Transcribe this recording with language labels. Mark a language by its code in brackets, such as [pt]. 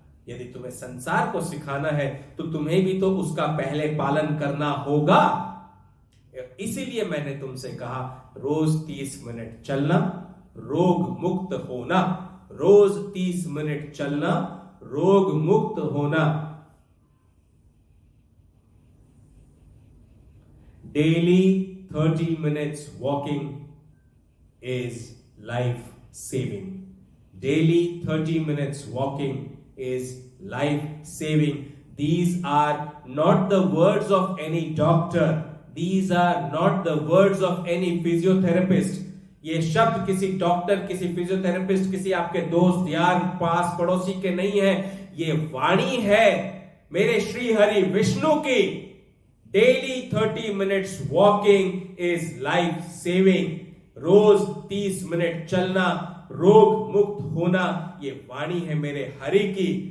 [hi] यदि तुम्हें संसार को सिखाना है तो तुम्हें भी तो उसका पहले पालन करना होगा। इसीलिए मैंने तुमसे कहा, रोज 30 मिनट चलना, रोग मुक्त होना, रोज 30 मिनट चलना, रोग मुक्त होना। [en] Daily 30 minutes walking is life saving. Daily 30 minutes walking is life saving. These are not the words of any doctor. These are not the words of any physiotherapist. [hi] ये शब्द किसी डॉक्टर, किसी फिजियोथेरेपिस्ट, किसी आपके दोस्त यार पास पड़ोसी के नहीं है, ये वाणी है मेरे श्री हरि विष्णु की। [en] Daily 30 minutes walking is life saving. [hi] Rose 30 minute चलना, रोग मुक्त होना, ये वाणी है मेरे हरि की।